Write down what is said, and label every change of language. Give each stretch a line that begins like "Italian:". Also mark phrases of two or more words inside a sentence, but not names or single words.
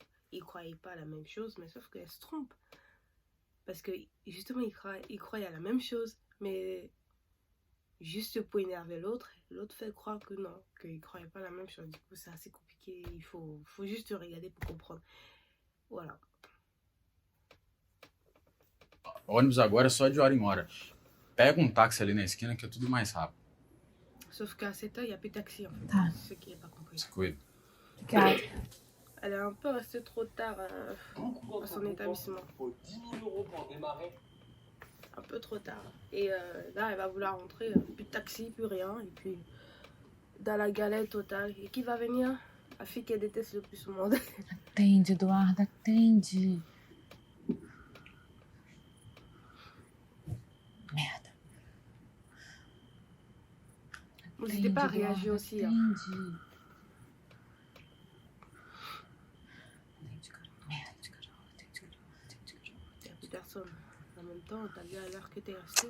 French: Ils ne croyaient pas à la même chose, mais sauf qu'elle se trompe. Parce que justement, ils croient à la même chose, mais juste pour énerver l'autre, l'autre fait croire que non, qu'il ne croyait pas la même chose. Du coup, c'est assez compliqué, il faut juste regarder pour comprendre. Voilà.
Portuguese: Ônibus agora é só de hora em hora. Pega um táxi ali na esquina que é tudo mais rápido.
French: Sauf qu'à 7 heures, il n'y a plus de taxi en fait. Ah. C'est ce qui n'est pas compris.
Portuguese: Se cuida.
French: Elle est un peu restée trop tard à son établissement. Faut 10 000 € pour démarrer. Un peu trop tard. Et là, elle va vouloir rentrer, plus de taxi, plus rien. Et puis, dans la galère totale. Et qui va venir? La fille qu'elle déteste le plus au monde.
Portuguese: Atende, Eduardo, atende.
French: N'hésitez pas à réagir aussi. Hein.
Portuguese: Entendi.
French: Il n'y a plus personne. En même temps, t'as vu à l'heure que t'es resté.